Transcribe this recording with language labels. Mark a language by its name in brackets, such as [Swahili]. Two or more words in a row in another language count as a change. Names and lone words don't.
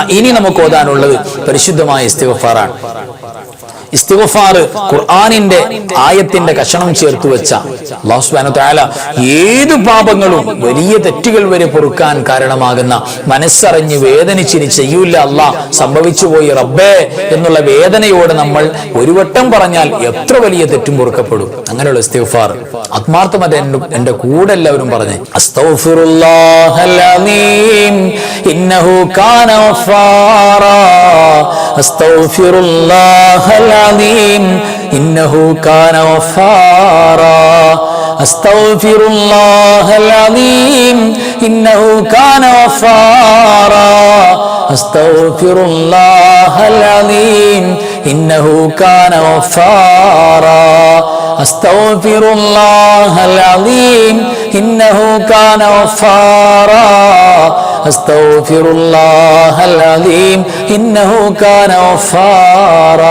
[Malayalam] ഇനി നമുക്ക് ഓതാനുള്ളത് പരിശുദ്ധമായ ഇസ്തിഗ്ഫാറാണ്. ഇസ്തിഗ്ഫാർ ഖുർആനിന്റെ ആയത്തിന്റെ കഷണം ചേർത്ത് വെച്ച [Arabic] الله سبحانه وتعالى [Malayalam] ഏത് പാപങ്ങളും വലിയ തെറ്റുകൾ വരെ പൊറുക്കാൻ കാരണമാകുന്ന, മനസ്സറിഞ്ഞ് വേദനിച്ചിനി ചെയ്യൂല അല്ലാഹ് സംഭവിച്ചു പോയി റബ്ബേ എന്നുള്ള വേദനയോടെ നമ്മൾ ഒരു വട്ടം പറഞ്ഞാൽ എത്ര വലിയ തെറ്റും പൊറുക്കപ്പെടും. അങ്ങനെയുള്ള ഇസ്തിഗ്ഫാർ ആത്മാർത്ഥമായിട്ട് എന്റെ കൂടെ എല്ലാവരും പറഞ്ഞേ. [Arabic] أستغفر الله العليم إنه كان غفارا، أستغفر الله العظيم إنه كان غفارا أستغفر الله العليم إنه كان غفارا أستغفر الله العليم إنه كان غفارا أستغفر الله العليم إنه كان غفارا أستغفر الله العليم إنه كان غفارا.